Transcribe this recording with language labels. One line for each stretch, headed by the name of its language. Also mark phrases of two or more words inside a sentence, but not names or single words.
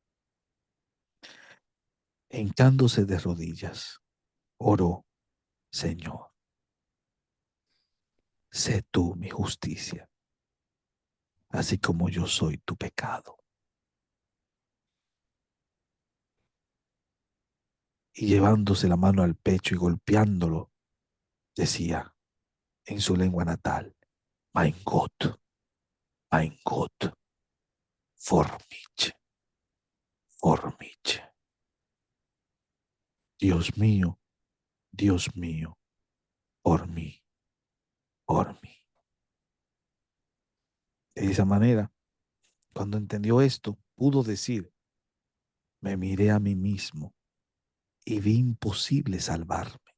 Spanish: Hincándose de rodillas, oró: Señor, sé tú mi justicia, así como yo soy tu pecado. Y llevándose la mano al pecho y golpeándolo, decía en su lengua natal:
German: Mein Gott, for mich.
Spanish: Dios mío, por mí. De esa manera, cuando entendió esto, pudo decir: me miré a mí mismo y vi imposible salvarme.